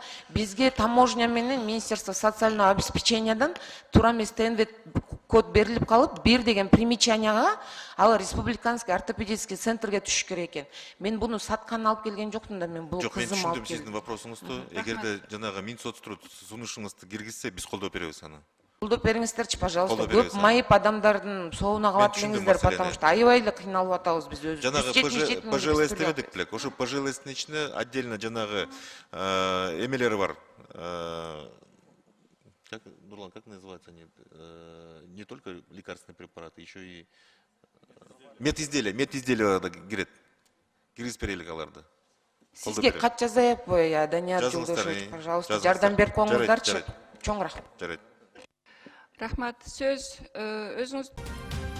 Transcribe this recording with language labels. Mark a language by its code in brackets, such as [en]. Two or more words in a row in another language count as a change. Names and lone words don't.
[ky] Бизге таможня менен [ru] Министерство социального [ky] обеспечениядан туура эмес ТНВ код берилип калып, бир деген примечанияга ал [ru] республиканский ортопедический [ky] центрге түшүш керек экен. Мен буну саткан алып келген жоктум да, мен бул кызым алып келдим. Сиздин вопросуңузду, эгерде жанагы Минсоцтун сунушуңузду киргизсе, биз колдоп беребиз аны. Колдоп бериңиздерчи, пожалуйста. Көп майып адамдардын соонуна калат элеңиздер, [ru] потому что [ky] аябай эле кыйналып атабыз биз өзүбүз. Жанагы ПЖЛС дебедик белек. Ошо ПЖЛСтин ичинде отдельно жанагы эмелери бар. Нурлан, [ru] как называется они? Не только лекарственные препараты, еще и медизделия кирет. [ky] Киргиз берелик аларды. Сизге кат жазайаппы, Данияр Жолдошевич, пожалуйста, жардам берип коюңуздарчы. Чоң рахмат. Жарайт. Рахмат. Сөз өзүңүз